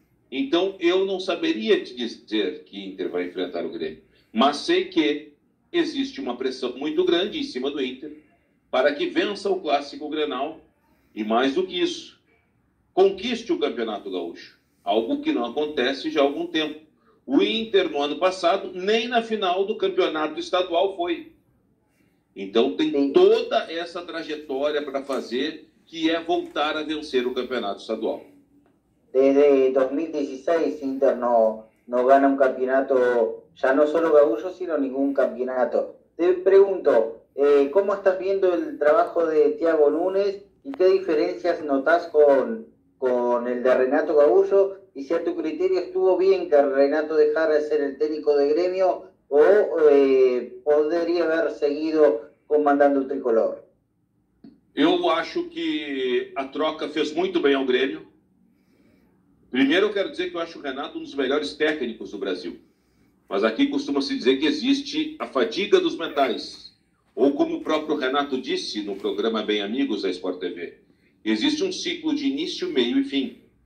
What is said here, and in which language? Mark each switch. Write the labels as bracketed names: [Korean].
[Portuguese] Então, eu não saberia te dizer que Inter vai enfrentar o Grêmio, mas sei que existe uma pressão muito grande em cima do Inter para que vença o Clássico Grenal e, mais do que isso, conquiste o Campeonato Gaúcho, algo que não acontece já há algum tempo. O Inter, no ano passado, nem na final do Campeonato Estadual foi. Então, tem toda essa trajetória para fazer, que é voltar a vencer o Campeonato Estadual. [Spanish] Desde 2016 Inter no gana un campeonato, ya no solo gaúcho, sino ningún campeonato. Te pregunto, ¿cómo estás viendo el trabajo de Thiago Núñez y qué diferencias notas con el de Renato Gaúcho? Y si a tu criterio estuvo bien que Renato dejara de ser el técnico de Gremio o podría haber seguido comandando o tricolor. [Portuguese] Eu acho que a troca fez muito bem ao Grêmio. Primeiro, eu quero dizer que eu acho o Renato um dos melhores técnicos do Brasil. Mas aqui costuma-se dizer que existe a fadiga dos metais. Ou como o próprio Renato disse no programa Bem Amigos da Sport TV, existe um ciclo de início, meio e fim.